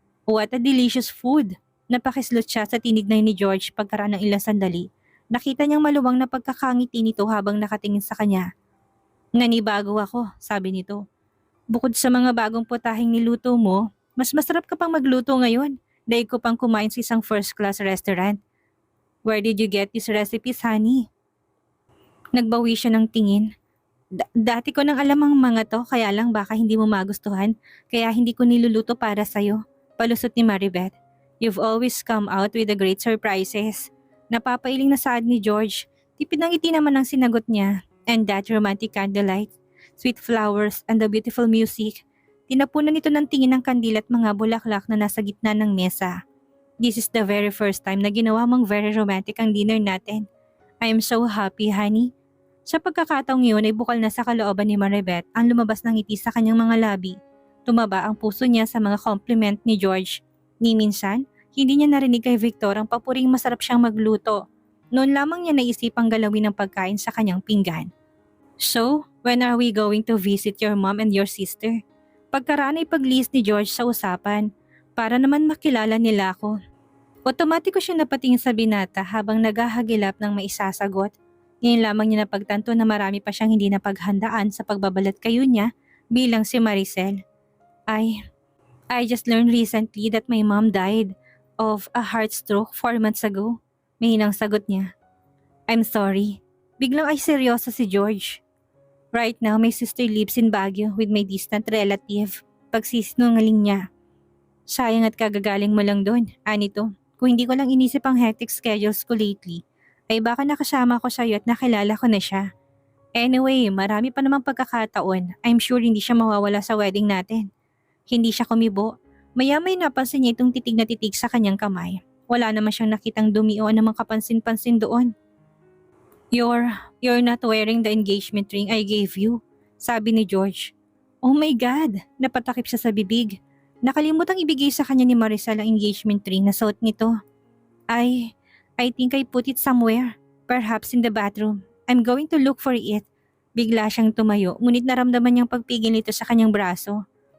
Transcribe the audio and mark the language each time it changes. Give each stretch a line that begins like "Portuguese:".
English: What a delicious food!
Filipino: Napakislot siya sa tinignan ni George pagkaraan ng ilang sandali. Nakita niyang maluwang na pagkakangiti nito habang nakatingin sa kanya. Nanibago ako, sabi nito. Bukod sa mga bagong putahing niluto mo, mas masarap ka pang magluto ngayon. Dahil ko pang kumain sa isang first-class restaurant.
English: Where did you get these recipes, honey?
Filipino: Nagbawi siya ng tingin. Dati ko nang alam ang mga to, kaya lang baka hindi mo magustuhan, kaya hindi ko niluluto para sa'yo. Palusot ni Maribeth.
English: You've always come out with the great surprises.
Filipino: Napapailing na saad ni George. Tipid ng ngiti naman ang sinagot niya.
English: And that romantic candlelight, sweet flowers, and the beautiful music.
Filipino: Tinapunan nito ng tingin ng kandila at mga bulaklak na nasa gitna ng mesa.
English: This is the very first time
Filipino: na ginawa mong
English: very romantic ang dinner natin. I am so happy, honey.
Filipino: Sa pagkakataong iyon ay bukal na sa kalooban ni Maribeth ang lumabas ng ngiti sa kanyang mga labi. Tumaba ang puso niya sa mga compliment ni George. Ni minsan, hindi niya narinig kay Victor ang papuring masarap siyang magluto. Noon lamang niya naisipang galawin ang pagkain sa kanyang pinggan.
English: So, when are we going to visit your mom and your sister?
Filipino: Pagkaraan ay paglihis ni George sa usapan, para naman makilala nila ako. Otomatiko siya napatingin sa binata habang naghahagilap ng maisasagot. Ngayon lamang niya napagtanto na marami pa siyang hindi napaghandaan sa pagbabalat kayo niya bilang si Maricel.
English: I just learned recently that my mom died of a heart stroke 4 months ago.
Filipino: Mahinang sagot niya.
English: I'm sorry.
Filipino: Biglang ay seryoso si George.
English: Right now, my sister lives in Baguio with my distant relative.
Filipino: Pagsisinungaling niya. Sayang at kagagaling mo lang doon, Anito. Kung hindi ko lang inisip ang
English: hectic schedules
Filipino: ko lately, ay baka nakasama ko sa'yo at nakilala ko na siya. Anyway, marami pa namang pagkakataon.
English: I'm sure
Filipino: hindi siya mawawala sa wedding natin. Hindi siya kumibo. Maya-may napansin niya itong titig na titig sa kanyang kamay. Wala naman siyang nakitang dumi o anumang kapansin-pansin doon.
English: You're not wearing the engagement ring I gave you,
Filipino: sabi ni George.
English: Oh my God,
Filipino: napatakip siya sa bibig. Nakalimutang ibigay sa kanya ni Maricel ang engagement ring na suot nito.
English: I think I put it somewhere, perhaps in the bathroom. I'm going to look for it.
Filipino: Bigla siyang tumayo, ngunit naramdaman niyang pagpigil nito sa kanyang braso.